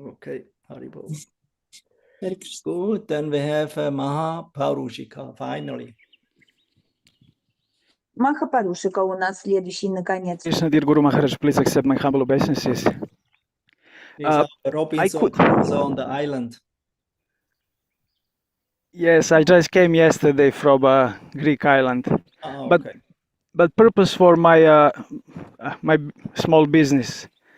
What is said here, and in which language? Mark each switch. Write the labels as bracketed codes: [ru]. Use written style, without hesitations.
[en] Okay, Haribol. Hare Krishna. Good, then we have Maha Parushika, finally. [ru] Маха Парушика у нас следующий, наконец. [en] Krishna, dear Guru Maharaj, please accept my humble obeisances. These are Robinson Crusoe on the island. Yes, I just came yesterday from a Greek island, Oh, but okay. but purpose for my my small business.